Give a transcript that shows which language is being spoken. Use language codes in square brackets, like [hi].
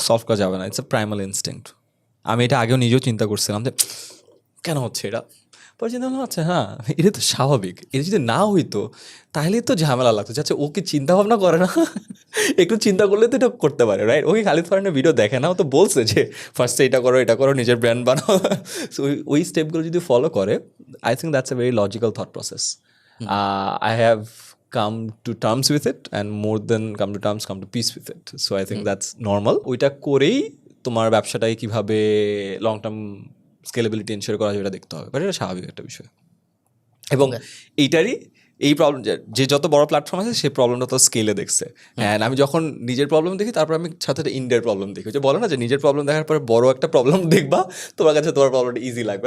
[bn] Solve করা যাবে না, [en] It's a primal instinct. [bn] আমি এটা আগেও নিজেও চিন্তা করছিলাম যে কেন হচ্ছে এটা, পরে চিন্তা করলাম আচ্ছা হ্যাঁ এটা তো স্বাভাবিক, এটা যদি না হইতো তাহলে তো ঝামেলা লাগতো। আচ্ছা ও কি চিন্তা ভাবনা করে না? একটু চিন্তা করলে তো এটা করতে পারে, রাইট? ওকে খালিদ ফারহানের ভিডিও দেখে না, ও তো বলছে যে ফার্স্টে এটা করো, নিজের ব্র্যান্ড বানাও। [en] so [bn] ওই স্টেপগুলো যদি ফলো করে, [en] I think that's a very logical thought process. I have come to terms with it, and more than come to peace with it. So I think that's normal. [bn] ওইটা করেই তোমার ব্যবসাটাকে কিভাবে লং টার্ম স্কেলেবিলিটি এনশিওর করা যায় এটা দেখতে হবে, বাট এটা স্বাভাবিক একটা বিষয়। এবং এইটারই এই প্রবলেম যে যত বড় প্ল্যাটফর্ম আছে সেই প্রবলেমটা তো স্কেলে দেখছে। অ্যান্ড আমি যখন নিজের প্রবলেম দেখি তারপর আমি সাথে সাথে ইন্ডিয়ার প্রবলেম দেখি, যে বলো না যে নিজের প্রবলেম দেখার পরে বড় একটা প্রবলেম দেখবা, তোমার কাছে তোমার প্রবলেমটা ইজি লাগবে।